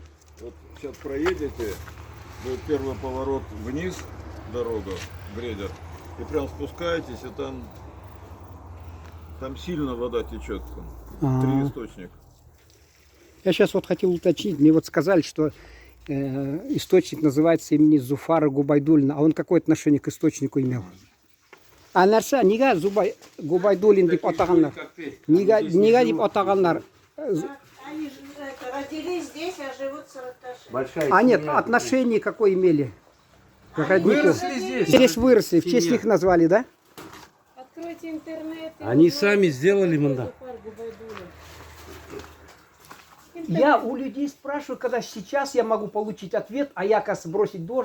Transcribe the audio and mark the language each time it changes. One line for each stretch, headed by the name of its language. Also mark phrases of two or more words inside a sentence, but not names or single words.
Russian: Вот сейчас проедете, будет первый поворот вниз, дорога, грейдер, и прям спускаетесь, и там сильно вода течет. Там 3 источника. Я сейчас вот хотел уточнить. Мне вот сказали, что источник называется имени Зуфара Губайдулина. А он какое отношение к источнику имел?
Kazakh: А нәрсе, неге Губайдулин деп атағандар? Неге деп атағандар?
Russian: Они же родились здесь, а живут в Саракаше. А нет, отношение какое имели? К роднику? Выросли здесь. Здесь выросли, в честь Семья. них назвали, да? Откройте интернет. и Они узнайте, сами кто сделали такой мандат. Зуфар Губайдуллин. Я у людей спрашиваю, когда сейчас я могу получить ответ, а я, оказывается, бросить должен.